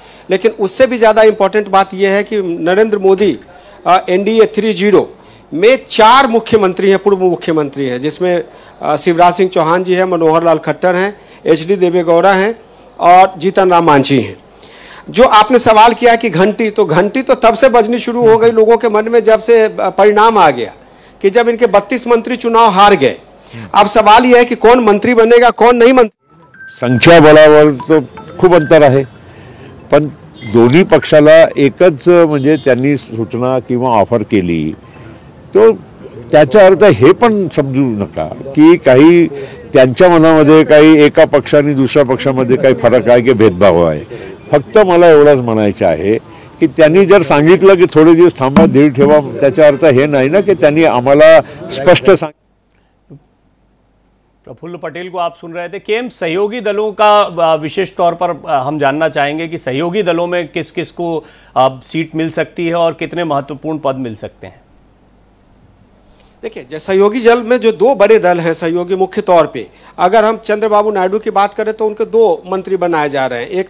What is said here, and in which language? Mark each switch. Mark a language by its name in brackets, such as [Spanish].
[Hindi] लेकिन उससे भी ज़्यादा इम्पोर्टेंट बात यह है कि नरेंद्र मोदी NDA 3.0 में 4 मुख्यमंत्री हैं, पूर्व मुख्यमंत्री हैं, जिसमें शिवराज सिंह चौहान जी हैं, मनोहर लाल खट्टर हैं, HD देवेगौड़ा हैं और जीतन राम मांझी हैं। जो आपने सवाल किया कि घंटी तो तब से बजनी शुरू हो गई लोगों के मन में जब से परिणाम आ गया कि जब इनके 32 मंत्री चुनाव हार गए। अब सवाल यह है कि कौन मंत्री बनेगा, कौन नहीं मंत्री। [Marathi] संख्या बळावर तो खूप अंतर आहे, पण दोन्ही पक्षाला एकच म्हणजे त्यांनी सूचना किंवा ऑफर केली, तो त्याचा अर्थ हे पण समजू नका की काही त्यांच्या मनामध्ये काही एका पक्षाने दुसऱ्या पक्षामध्ये काही फरक आहे की भेदभाव आहे। फक्त मला एवढंच म्हणायचं आहे की त्यांनी जर सांगितलं की थोडे दिवस थांबा, धीर ठेवा, त्याचा अर्थ हे नाही ना की त्यांनी आम्हाला स्पष्ट [Hindi] प्रफुल्ल पटेल को आप सुन रहे थे। केम सहयोगी दलों का विशेष तौर पर हम जानना चाहेंगे कि सहयोगी दलों में किस किस को सीट मिल सकती है और कितने महत्वपूर्ण पद मिल सकते हैं। देखिए, सहयोगी दल में जो 2 बड़े दल हैं सहयोगी मुख्य तौर पे, अगर हम चंद्रबाबू नायडू की बात करें तो उनके 2 मंत्री बनाए जा रहे हैं।